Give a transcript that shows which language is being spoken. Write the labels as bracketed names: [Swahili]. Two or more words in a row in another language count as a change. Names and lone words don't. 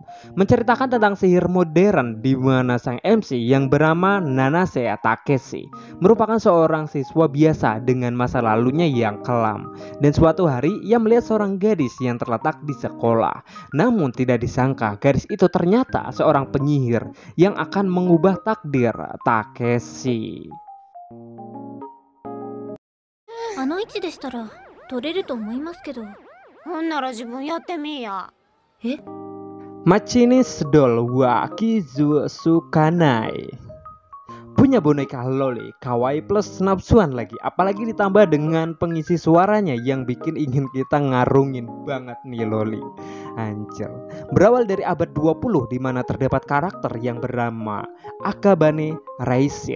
[Indonesian] Menceritakan tentang sihir modern di mana sang MC yang bernama Nanase Takeshi merupakan seorang siswa biasa dengan masa lalunya yang kelam. Dan suatu hari ia melihat seorang gadis yang terletak di sekolah. Namun tidak disangka gadis itu ternyata seorang penyihir yang akan mengubah takdir Takeshi. [Japanese] あの位置でしたら取れると思いますけど。ほんなら自分やってみいや。え？ [Indonesian] Machinis Doll wa Kizusukanai. Punya boneka loli, kawaii plus nafsuan lagi. Apalagi ditambah dengan pengisi suaranya yang bikin ingin kita ngarungin banget nih loli. Anjir. Berawal dari abad 20 di mana terdapat karakter yang bernama Akabane Raisin.